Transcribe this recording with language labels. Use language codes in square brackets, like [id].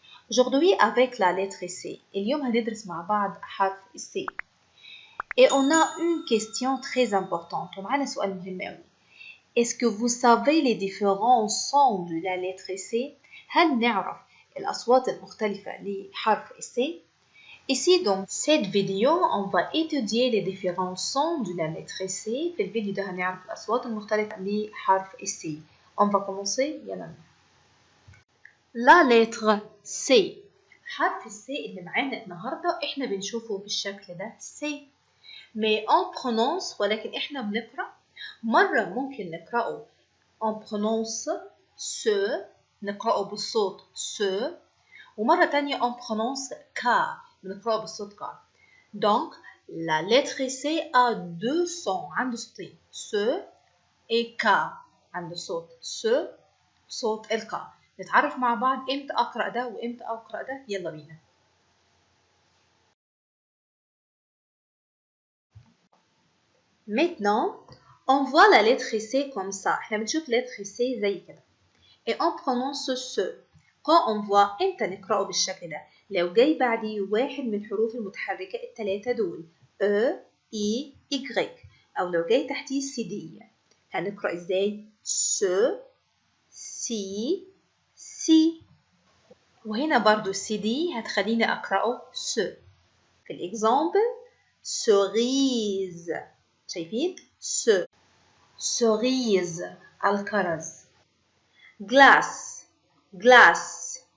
[fr] Aujourd'hui avec la lettre C. [ar] اليوم هندرس مع بعض حرف C. [fr] Et on a une question très importante. [ar] ومعنا سؤال مهم أوي. [fr] Est-ce que vous savez les différents sons de la lettre C? [ar] هل نعرف الأصوات المختلفة لحرف C? [fr] Ici dans cette vidéo, on va étudier les différents sons de la lettre C. [ar] في الفيديو ده هنعرف الأصوات المختلفة لحرف C. [fr] On va commencer. [ar] يلا. [fr] La lettre C. [ar] حرف C اللي معانا النهارده احنا بنشوفه بالشكل ده C. [fr] Mais on prononce [ar] ولكن احنا بنقرأ مرة ممكن نقرأه [fr] on prononce ce [ar] نقرأه بالصوت ce ومرة تانية [fr] on prononce K [ar] بنقرأه بالصوت K. [fr] Donc la lettre C a deux sons [ar] عنده صوتين [fr] ce et K [ar] عنده صوت [fr] ce صوت ال K. [ar] نتعرف مع بعض امتى اقرأ ده وامتى اقرأ ده. يلا بينا. [fr] Maintenant, on voit la lettre C comme ça. [ar] احنا بنشوف lettre C زي كده. [fr] Et on prononce ce. quand on voit [ar] امتى نقرأه بالشكل ده. لو جاي بعديه واحد من الحروف المتحركة الثلاثة دول E, I, Y. أو لو جاي تحتيه CD. هنقرأ ازاي؟ ce, si, si. وهنا برضو CD هتخليني أقرأه ce. في الإكزامبل cerise. شايفين؟ ce cerise الكرز. [fr] glace glace.